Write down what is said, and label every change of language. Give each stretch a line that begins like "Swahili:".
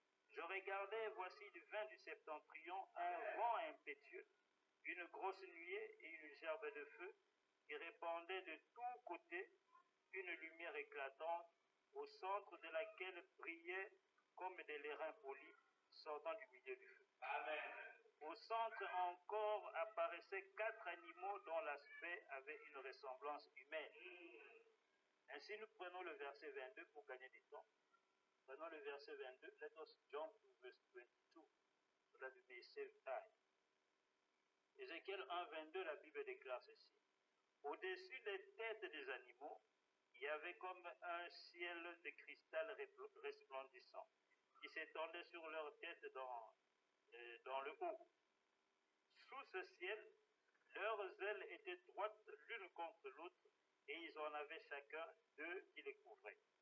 French: Je regardais, voici du vin du septentrion, un vent impétueux, une grosse nuée et une gerbe de feu, qui répandait de tous côtés une lumière éclatante, au centre de laquelle brillaient comme des lérins polis sortant du milieu du feu. Amen. Au centre encore apparaissaient 4 animaux dont l'aspect avait une ressemblance humaine. Ainsi nous prenons le verset 22 pour gagner du temps. Prenons le verset 22.
English: Let us jump to verse 22 so that we may save time.
French: Ézéchiel 1, 22, la Bible déclare ceci. Au-dessus des têtes des animaux, il y avait comme un ciel de cristal resplendissant qui s'étendait sur leurs têtes dans le haut. Sous ce ciel, leurs ailes étaient droites l'une contre l'autre et ils en avaient chacun 2 qui les couvraient.